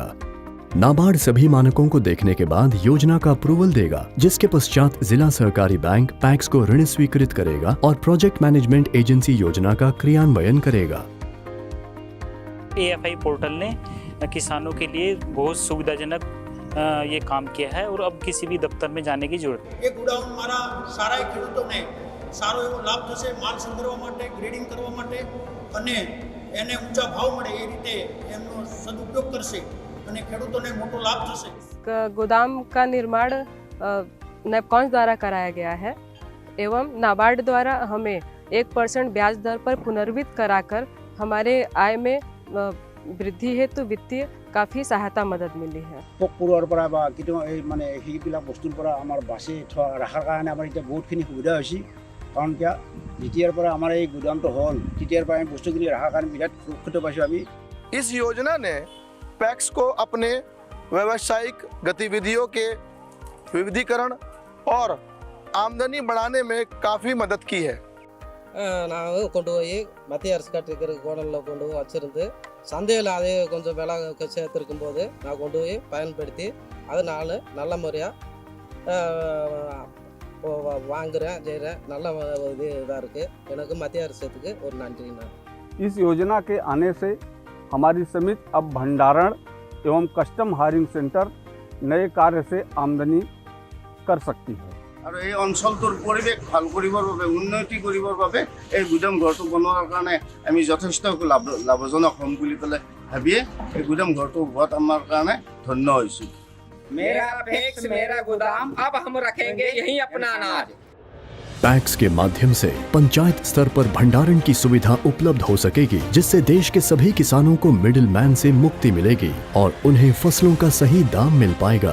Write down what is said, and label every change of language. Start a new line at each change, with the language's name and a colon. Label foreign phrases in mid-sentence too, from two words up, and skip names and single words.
Hindi: नाबार्ड सभी मानकों को देखने के बाद योजना का अप्रूवल देगा, जिसके पश्चात जिला सहकारी बैंक पैक्स को ऋण स्वीकृत करेगा और
English: project management agency
Hindi: योजना का क्रियान्वयन करेगा। AFI पोर्टल ने किसानों के लिए बहुत सुविधाजनक ये काम किया है और अब किसी भी दफ्तर में जाने की जरूरत नहीं।
Gujarati: યે ગોડાઉન મારા સારા ખેડૂતોને સારો એવો લાભ થશે, માલ સંગ્રહવા માટે, ગ્રેડિંગ કરવા માટે અને એને ઊંચા ભાવ મળે એ રીતે એમનો સદુપયોગ કરશે અને ખેડૂતોને મોટો લાભ થશે।
Hindi: गोदाम का निर्माण नैपकॉन्स द्वारा कराया गया है एवं नाबार्ड द्वारा हमें 1% ब्याज दर पर पुनर्वित्त कराकर हमारे आय में वृद्धि हेतु वित्तीय काफी सहायता मदद मिली है।
Assamese: পোকপৰুৱাৰ পৰা বা কেতিয়াবা এই মানে সেইবিলাক বস্তুৰ পৰা আমাৰ বাচি ৰখাৰ কাৰণে আমাৰ এতিয়া বহুতখিনি সুবিধা হৈছে। কাৰণ কিয় যেতিয়াৰ পৰা আমাৰ এই গোদামটো হ'ল তেতিয়াৰ পৰা আমি বস্তুখিনি ৰখাৰ কাৰণে বিৰাট সুৰক্ষিত পাইছোঁ আমি।
Hindi: इस योजना ने पैक्स को अपने व्यावसायिक गतिविधियों के विविधीकरण और आमदनी बढ़ाने में काफ़ी मदद की है।
Tamil: நான் கொண்டு போய் மத்திய அரசு கட்டிருக்கிற கோடனில் கொண்டு போய் வச்சுருந்து சந்தையில் அதே கொஞ்சம் விலை சேர்த்துருக்கும் போது நான் கொண்டு போய் பயன்படுத்தி அதை நான் நல்ல முறையாக வாங்குகிறேன் செய்கிறேன் நல்ல இதாக இருக்குது எனக்கு மத்திய அரசுக்கு ஒரு நன்றிண்ணா
Hindi: इस योजना के आने से हमारी समिति अब भंडारण एवं
English: custom hiring center
Hindi: नए कार्य से आमदनी कर सकती है
Assamese: আৰু এই অঞ্চলটোৰ পৰিৱেশ ভাল কৰিবৰ বাবে উন্নতি কৰিবৰ বাবে এই গুদাম ঘৰটো বনোৱাৰ কাৰণে আমি যথেষ্ট লাভজনক হ'ম বুলি পেলাই ভাবিয়ে এই গুদাম ঘৰটো হোৱাত আমাৰ কাৰণে ধন্য হৈছোঁ
Hindi: मेरा पैक्स मेरा गोदाम अब हम रखेंगे यहीं अपना अनाज। पैक्स के माध्यम से पंचायत स्तर पर भंडारण की सुविधा उपलब्ध हो सकेगी, जिससे देश के सभी किसानों को
English: middle man
Hindi: से मुक्ति मिलेगी और उन्हें फसलों का सही दाम मिल पाएगा।